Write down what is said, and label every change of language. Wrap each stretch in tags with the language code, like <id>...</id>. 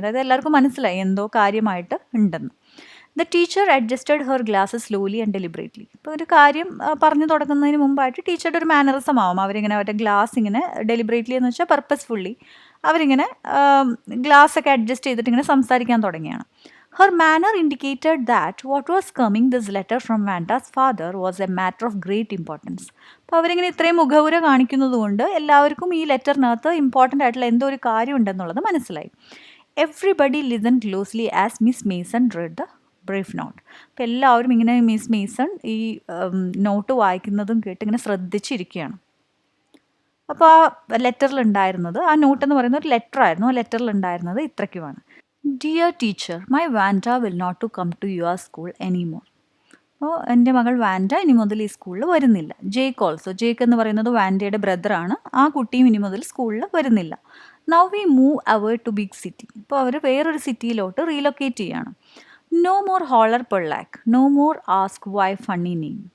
<ml>അതായത് എല്ലാവർക്കും മനസ്സിലായി എന്തോ കാര്യമായിട്ട് ഉണ്ടെന്ന്.</ml> <en>The teacher adjusted her glass slowly and deliberately.</en> <ml>ഇപ്പോൾ ഒരു കാര്യം പറഞ്ഞു തുടങ്ങുന്നതിന് മുമ്പായിട്ട് ടീച്ചറുടെ ഒരു മാനറിസം ആവും. അവരിങ്ങനെ അവരുടെ ഗ്ലാസ് ഇങ്ങനെ ഡെലിബറേറ്റ്ലി എന്ന് വെച്ചാൽ പർപ്പസ്ഫുള്ളി അവരിങ്ങനെ ഗ്ലാസ് ഒക്കെ അഡ്ജസ്റ്റ് ചെയ്തിട്ട് ഇങ്ങനെ സംസാരിക്കാൻ തുടങ്ങിയാണ്.</ml> <en>Her manner indicated that what was coming this letter from Vanda's father was a matter of great importance.</en> <ml>അപ്പോൾ അവരിങ്ങനെ ഇത്രയും മുഖവുര കാണിക്കുന്നത് കൊണ്ട് എല്ലാവർക്കും ഈ ലെറ്ററിനകത്ത് ഇമ്പോർട്ടൻ്റ് ആയിട്ടുള്ള എന്തോ ഒരു കാര്യം ഉണ്ടെന്നുള്ളത് മനസ്സിലായി.</ml> <en>Everybody listen closely as miss Mason read the brief note.</en> <ml>അപ്പോൾ എല്ലാവരും ഇങ്ങനെ മിസ് മേസൺ ഈ നോട്ട് വായിക്കുന്നതും കേട്ട് ഇങ്ങനെ ശ്രദ്ധിച്ചിരിക്കുകയാണ്. അപ്പോൾ ആ ലെറ്ററിലുണ്ടായിരുന്നത്, ആ നോട്ട് എന്ന് പറയുന്ന ഒരു ലെറ്റർ ആയിരുന്നു. ആ ലെറ്ററിലുണ്ടായിരുന്നത് ഇത്രയ്ക്കുമാണ്:</ml> <en>Dear teacher, my Vanda will not to come to your school anymore.</en> <ml>അപ്പോൾ എൻ്റെ മകൾ വാൻഡ ഇനി മുതൽ ഈ സ്കൂളിൽ വരുന്നില്ല. ജേക്ക് ഓൾസോ, ജേക്ക് എന്ന് പറയുന്നത് വാൻഡയുടെ ബ്രദറാണ്. ആ കുട്ടിയും ഇനി മുതൽ സ്കൂളിൽ വരുന്നില്ല.</ml> <en>Now we move our to big city.</en> <ml>അപ്പോൾ അവർ വേറൊരു സിറ്റിയിലോട്ട് റീലൊക്കേറ്റ് ചെയ്യാണ്.</ml> <en>No more holler Pollock, no more ask why funny name.</en>